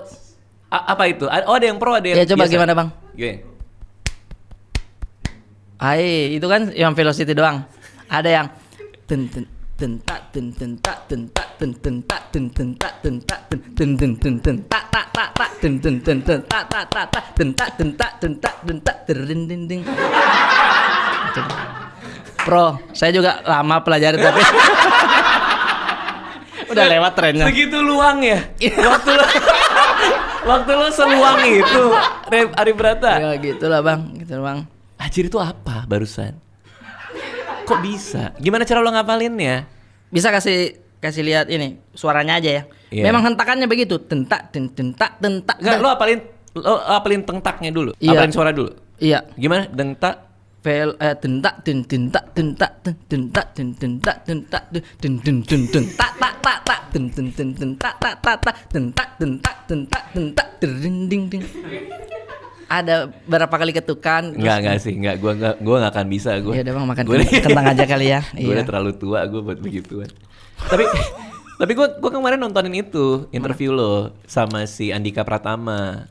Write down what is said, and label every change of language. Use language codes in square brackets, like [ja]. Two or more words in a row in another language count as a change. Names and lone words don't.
[id] Apa itu? Oh ada yang pro, ada yang Ya coba biasa. gimana bang? Gimana? Itu kan yang velocity doang. Ada yang tentak tentak tentak tentak tentak tentak tentak tak tak tak tentak tak tak tak tentak tentak tentak terinding. Pro, saya juga lama pelajari tapi udah lewat trennya. Segitu luang ya? Waktu lo seluang itu, Ari Brata. Ya gitulah bang, gitu bang. Anjir itu apa barusan? Kok bisa? Gimana cara lo ngapalinnya? Bisa kasih lihat ini suaranya aja ya. Iya. Memang hentakannya begitu, tentak tentak. Enggak, lo apalin tengtaknya dulu. Iya. Apalin suara dulu. Iya. Gimana? Dengtak. Tentak tentak tentak tentak tentak tentak tentak tak tak tak tentak tak tak tak tentak tentak terinding ding. Ada berapa kali ketukan? Enggak sih, gua enggak akan bisa gua. Ya udah bang, makan Gua kentang aja kali ya. Gue udah terlalu tua gue buat begituan. Tapi gue kemarin nontonin itu interview lo sama si Andika Pratama.